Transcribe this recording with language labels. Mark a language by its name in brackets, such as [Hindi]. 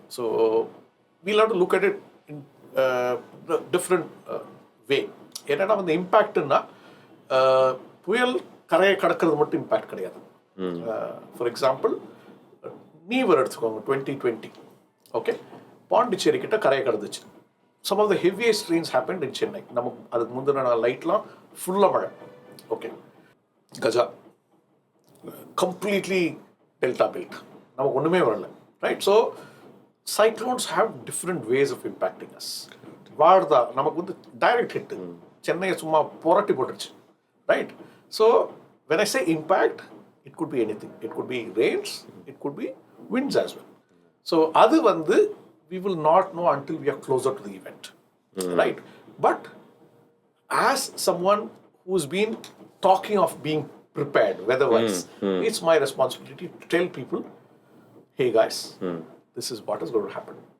[English] So we'll have to look at it in a different way. [Tamil] என்னன்னா வந்து இம்பேக்ட்னா புயல் கரையை கடக்கிறது மட்டும் இம்பேக்ட் கிடையாது. [English] for example, [Tamil] நீவர் எடுத்துக்கோங்க, 2020, ஓகே, பாண்டிச்சேரி கிட்ட கரையை கடந்துச்சு. [English] Some of the heaviest rains happened in Chennai. [Tamil] நமக்கு அதுக்கு முந்தின நாள் லைட்லாம் ஃபுல்லாக மழை. Okay, Gaja completely delta belt, நமக்கு ஒன்றுமே வரல. [English] Right, so cyclones have different ways of impacting us. [Tamil] Wardha நமக்கு வந்து டைரக்ட் ஹிட், சென்னையை சும்மா புரட்டி போட்டுருச்சு. [English] Right, so when I say impact, it could be anything. It could be rains, it could be winds as well. So [Tamil] adu vandu [English] we will not know until we are closer to the event. Right, but as someone who's been talking of being prepared weather-wise, it's my responsibility to tell people, hey guys, this is what is going to happen.